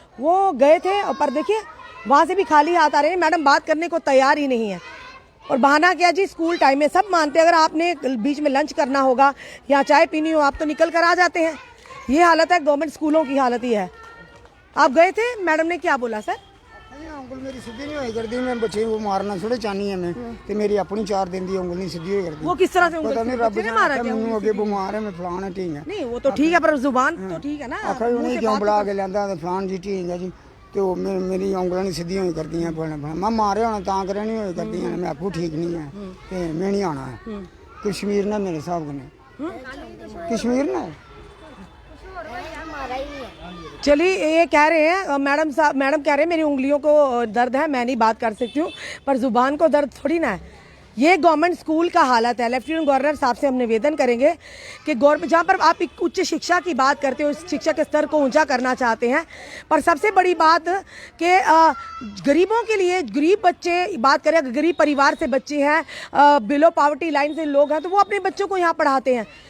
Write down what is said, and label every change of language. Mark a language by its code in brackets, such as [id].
[hi] वो गए थे पर देखिए वहाँ से भी खाली हाथ आ रहे हैं। मैडम बात करने को तैयार ही नहीं है। और बहाना क्या जी, स्कूल टाइम में सब मानते हैं, अगर आपने बीच में लंच करना होगा या चाय पीनी हो, आप तो निकल कर आ जाते हैं। ये हालत है, गवर्नमेंट स्कूलों की हालत ही है। आप गए थे, मैडम ने क्या बोला सर? [pa] ਉਂਗਲ ਮੇਰੀ ਸਿੱਧੀ ਨਹੀਂ ਹੋਈ ਕਰਦੀ, ਮੈਂ ਬੱਚੇ ਨੂੰ ਮਾਰਨਾ ਥੋੜੇ ਚਾਹਨੀ ਐ ਮੈਂ, ਤੇ ਮੇਰੀ ਆਪਣੀ 4 ਦਿਨ ਦੀ ਉਂਗਲ ਨਹੀਂ ਸਿੱਧੀ ਹੋਈ करती। [hi] वो किस तरह से उंगली पता नहीं रब ने मारा क्या, [pa] ਮੈਨੂੰ ਅੱਗੇ ਬਿਮਾਰ ਹੈ, ਮੈਂ ਫਲਾਣ ਹੈ, ਠੀਕ ਹੈ। [hi] नहीं वो तो ठीक है, पर जुबान तो ठीक है ना। [pa] ਆਖਾ ਉਹਨੇ ਕਿਉਂ ਬੁਲਾ ਕੇ ਲਿਆਂਦਾ ਤੇ ਫਲਾਣ ਜੀ ਠੀਕ ਹੈ ਜੀ, ਤੇ ਉਹ ਮੇਰੀ ਉਂਗਲਾਂ ਨਹੀਂ ਸਿੱਧੀਆਂ ਹੋਈ ਕਰਦੀਆਂ। ਮੈਂ ਮਾਰਿਆ ਹੋਣਾ ਤਾਂ ਕਰਿਆ ਨਹੀਂ ਹੋਈ ਕਰਦੀਆਂ, ਮੈਂ ਆਖੂ ਠੀਕ ਨਹੀਂ ਹੈ ਤੇ ਮੈਂ ਨਹੀਂ ਆਣਾ ਹੈ। कश्मीर ना मेरे हिसाब ने, कश्मीर ना [hi] चलिए, ये कह रहे हैं मैडम कह रहे हैं मेरी उंगलियों को दर्द है, मैं नहीं बात कर सकती हूँ, पर जुबान को दर्द थोड़ी ना है। ये गवर्नमेंट स्कूल का हालत है। लेफ्टिनेंट गवर्नर साहब से हम निवेदन करेंगे कि गवर्नमेंट, जहाँ पर आप एक उच्च शिक्षा की बात करते हो, शिक्षा के स्तर को ऊंचा करना चाहते हैं, पर सबसे बड़ी बात कि गरीबों के लिए, गरीब बच्चे बात करें, गरीब परिवार से बच्चे हैं, बिलो पॉवर्टी लाइन से लोग हैं, तो वो अपने बच्चों को यहाँ पढ़ाते हैं।